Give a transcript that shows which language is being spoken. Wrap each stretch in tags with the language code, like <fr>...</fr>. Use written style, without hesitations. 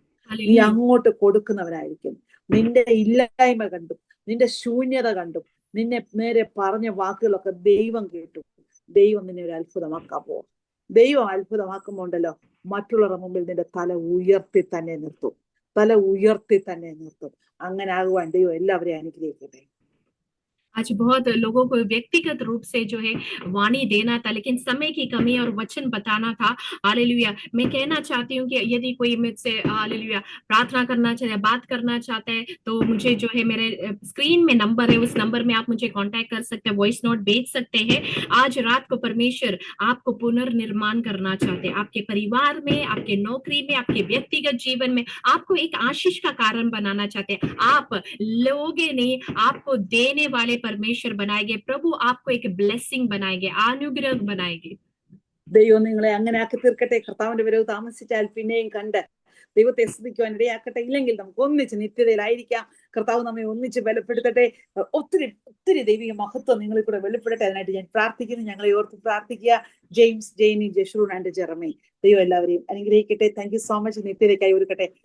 <ml>നീ അങ്ങോട്ട് കൊടുക്കുന്നവനായിരിക്കും. നിന്റെ ഇല്ലായ്മ കണ്ടും നിന്റെ ശൂന്യത കണ്ടും നിന്നെ നേരെ പറഞ്ഞ വാക്കുകളൊക്കെ ദൈവം കേട്ടു. ദൈവം നിന്നെ ഒരു അത്ഭുതമാക്കാൻ പോവും. ദൈവം അത്ഭുതമാക്കുമ്പോണ്ടല്ലോ മറ്റുള്ളവരുടെ മുമ്പിൽ നിന്റെ തല ഉയർത്തി തന്നെ നിർത്തും. തല ഉയർത്തി തന്നെ നിർത്തും. അങ്ങനെ ആകുവാൻ ദൈവം എല്ലാവരെയും അനുഗ്രഹിക്കട്ടെ.</ml> <hi>आज बहुत लोगों को व्यक्तिगत रूप से जो है वाणी देना था, लेकिन समय की कमी और वचन बताना था। हालेलुया, मैं कहना चाहती हूँ कि यदि कोई मुझसे हालेलुया प्रार्थना करना चाहते, बात करना चाहता है, तो मुझे जो है मेरे स्क्रीन में नंबर है, उस नंबर में आप मुझे कांटेक्ट कर सकते हैं, वॉइस नोट भेज सकते हैं। आज रात को परमेश्वर आपको पुनर्निर्माण करना चाहते हैं, आपके परिवार में, आपके नौकरी में, आपके व्यक्तिगत जीवन में आपको एक आशीष का कारण बनाना चाहते हैं। आप लोगे नहीं, आपको देने वाले परमेश्वर बनाएंगे। प्रभु आपको एक ब्लेसिंग बनाएंगे, अनुग्रह बनाएंगे।</hi> <ml>ദൈവം നിങ്ങളെ അങ്ങനെ ആക്കി തീർക്കട്ടെ. കർത്താവിന്റെ വരവ് താമസിച്ചാൽ പിന്നെയും കണ്ട് ദൈവത്തെ സ്തുതിക്കുവാൻ ഇടയാക്കട്ടെ. ഇല്ലെങ്കിൽ നമുക്ക് ഒന്നിച്ച് നിത്യതയിലായിരിക്കാം. കർത്താവ് നമ്മെ ഒന്നിച്ച് ബലപ്പെടുത്തട്ടെ. ഒത്തിരി ഒത്തിരി ദൈവിക മഹത്വം നിങ്ങളിൽ കൂടെ വെളിപ്പെടട്ടെ. അതിനായിട്ട് ഞാൻ പ്രാർത്ഥിക്കുന്നു. ഞങ്ങളെ ഓർത്ത് പ്രാർത്ഥിക്കുക. ജെയിംസ്, ജെയിനി, ജഷൂൺ ആൻഡ് ജെറമി, ദൈവം എല്ലാവരെയും അനുഗ്രഹിക്കട്ടെ.</ml> <en>Thank you so much.</en> <ml>നിത്യതയ്ക്കായി ഒരുക്കട്ടെ.</ml>